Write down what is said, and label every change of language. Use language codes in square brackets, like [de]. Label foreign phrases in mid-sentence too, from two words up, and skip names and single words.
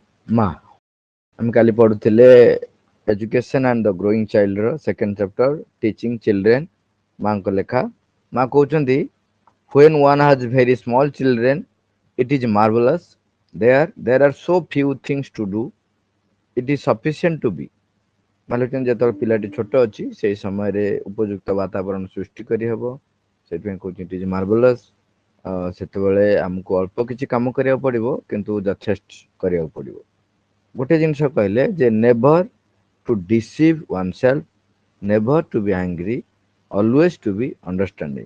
[or] ମା ଆମେ କାଲି ପଢୁଥିଲେ ଏଜୁକେशन ଆଣ୍ଡ ଦ ଗ୍ରୋଇଂ ଚାଇଲ୍ଡ ର [en] second chapter [or] ଟିଚିଂ ଚିଲଡ୍ରେନ୍ ମାଙ୍କ ଲେଖା। ମା କହୁଛନ୍ତି [en] when one has very small children it is marvelous there are so few things to do it is sufficient to be। [or] ମାଲୁଛନ୍ତି ଯେତେବେଳେ ପିଲାଟି ଛୋଟ ଅଛି ସେଇ ସମୟରେ ଉପଯୁକ୍ତ ବାତାବରଣ ସୃଷ୍ଟି କରିହେବ, ସେଥିପାଇଁ କହୁଛି [en] it is marvelous. [or] ସେତେବେଳେ ଆମକୁ ଅଳ୍ପ କିଛି କାମ କରିବାକୁ ପଡିବ କିନ୍ତୁ ଯଥେଷ୍ଟ କରିବାକୁ ପଡିବ। ଗୋଟେ ଜିନିଷ କହିଲେ ଯେ [en] never to deceive oneself, never to be angry, always to be understanding.